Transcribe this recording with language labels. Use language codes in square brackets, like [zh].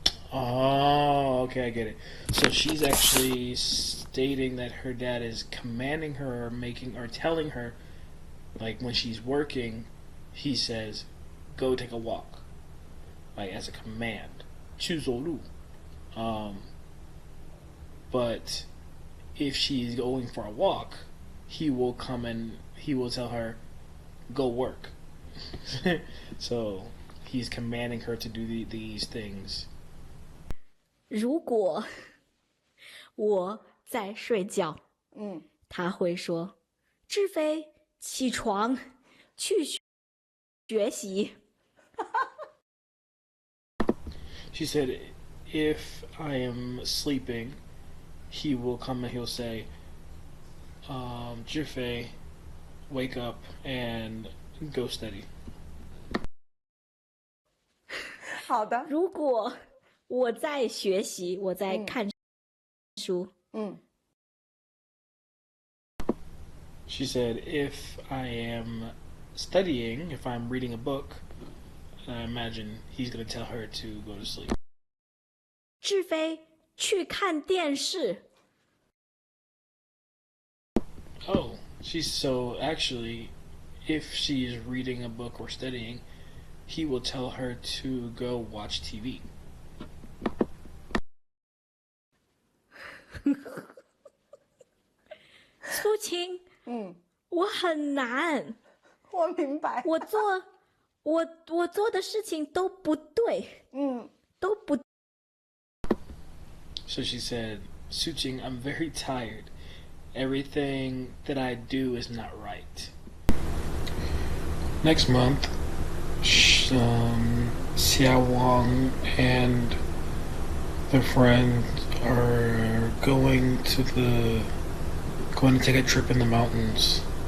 [en] Oh, okay, I get it. So she's actually stating that her dad is commanding her, or telling her, like when she's working, he says, "Go take a walk," like as a command. [zh] 去走路. [en] But if she's going for a walk, he will come and he will tell her, "Go work." So he's commanding her to do these things. [zh] 如果我在睡觉，他会说：“志飞，起床，去学习。” [en] She said, if I am sleeping, he will come and he'll say, Jifei, wake up and go study. [zh] 好的，如果我在学习，我在看书， [en] She said, if I am studying, if I'm reading a book, I imagine he's going to tell her to go to sleep. [zh] 志飞去看电视。 [en] Oh, so actually, if she's reading a book or studying, he will tell her to go watch TV. [zh] 苏晴，我很难，我明白。我做的事情都不对，都不。 [en] So she said, Suqing, I'm very tired. Everything that I do is not right. Next month, Xia Wang and their friends are going to take a trip in the mountains.